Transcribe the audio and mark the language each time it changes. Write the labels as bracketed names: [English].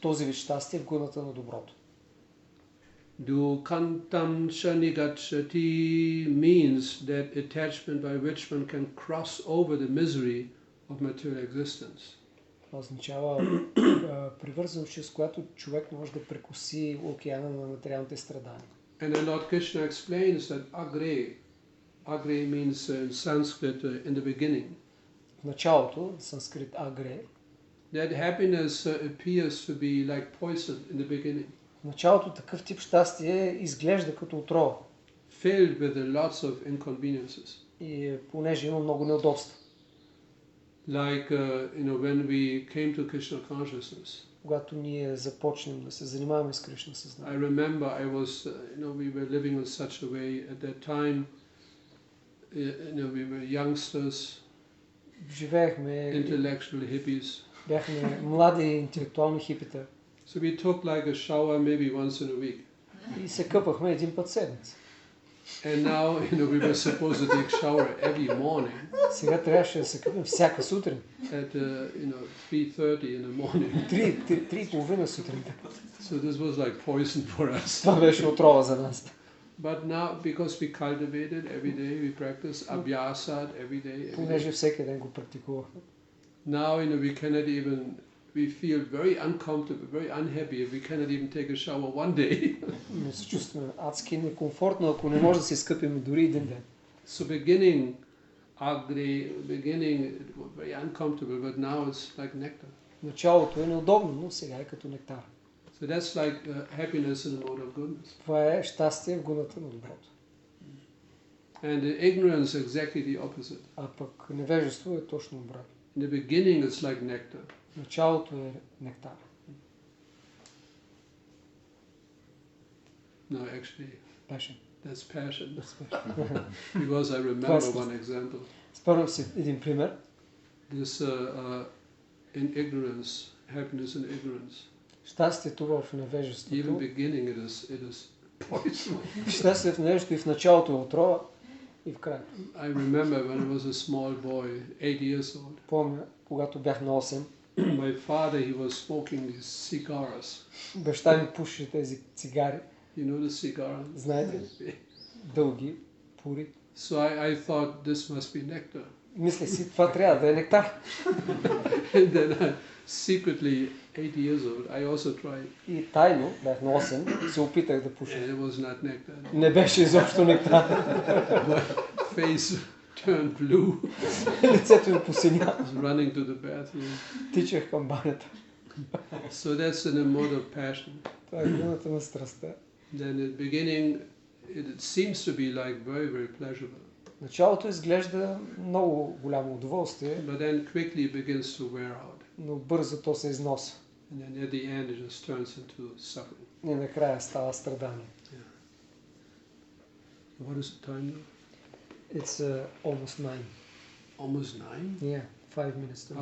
[Bulgarian] Този вид щастие в гуната на доброто. [Sanskrit] Dukantam shanigachati [English] means that attachment by which one can cross over the misery of material existence. [Bulgarian] Това означава привързаност, чрез която човек може да прекоси океана на материалните страдания. [English] And then Lord Krishna explains that agre means in Sanskrit in the beginning. [Bulgarian] В началото, санскрит агре, [English] That happiness appears to be like poison in the beginning, [Bulgarian] в началото такъв тип щастие изглежда като отрова. [English] filled with lots of inconveniences. [Bulgarian] И понеже има много неудобства. [English] Like when we came to Krishna consciousness. [Bulgarian] Когато ние започнем да се занимаваме с Кришна [English] I [Bulgarian] съзнание. [English] remember I was, we were living in such a way at that time. We were youngsters, [Bulgarian] Живеехме, [English] intellectual hippies. [Bulgarian] бяхме млади интелектуални хипита [English] So we took like a shower maybe once in a week. [Bulgarian] и се къпахме един път седмица. [English] And now, we were supposed to take shower every morning [Bulgarian] Сега трябваше да се къпим всяка сутрин. [English] at 3:30 in the morning. [Bulgarian] 3:30 сутринта. [English] So this was like poison for us. [Bulgarian] Това беше отрова за нас. [English] But now, because we cultivated every day, we practice abhyasat every day. [Bulgarian] Понеже всеки ден го практикувахме. [English] Now, we cannot even, we feel very uncomfortable, very unhappy if we cannot even take a shower one day. [Bulgarian] Но се чувстваме адски некомфортно, ако не може да се изкъпим дори един ден. [English] So beginning it was very uncomfortable, but now it's like nectar. [Bulgarian] Началото е неудобно, но сега е като нектар. [English] So that's like happiness in the mode of goodness. [Bulgarian] Това е щастие в гуната на доброто. [English] And the ignorance is exactly the opposite. [Bulgarian] А пък невежество е точно обратно. [English] In the beginning it's like nectar. [Bulgarian] Началото е нектар. [English] No, actually, Passion. that's passion. Because I remember one example. [Bulgarian] Спомням си един пример. [English] This in ignorance, happiness in ignorance. [Bulgarian] Щастието в [English] Even [Bulgarian] невежеството. [English] beginning it is poison. [Bulgarian] Щастието в невежеството и в началото е отрова, и в края. [English] I remember when I was a small boy, 8 years old. [Bulgarian] Помня, когато бях на 8, [English] My father, he was smoking these cigars. [Bulgarian] баща ми пуши тези цигари. [English] You know the cigar? [Bulgarian] Знаете? Дълги, пури. [English] So I thought this must be nectar. [Bulgarian] Мисля си, това трябва да е нектар. [English] And then I, secretly, 8 years old, I also tried. [Bulgarian] И тайно, бях на 8, се опитах да пуша. [English] And it was not nectar. [Bulgarian] Не беше изобщо нектар. [English] My face turned blue. [Bulgarian] Лицето ми посиня. [English] I was running to the bathroom. [Bulgarian] Тичах към банята. [English] So that's in a mode of passion. [Bulgarian] Това е гуната на страстта. [English] Then at the beginning, it seems to be like very, very pleasurable. [Bulgarian] Началото изглежда много голямо удоволствие, [English] But then quickly it begins to wear out. [Bulgarian] но бързо то се износа. [English] And then at the end it just turns into suffering. [Bulgarian] И накрая става страдание. [English] What is the time now? It's almost 9. Almost 9? Yeah, 5 minutes to 9.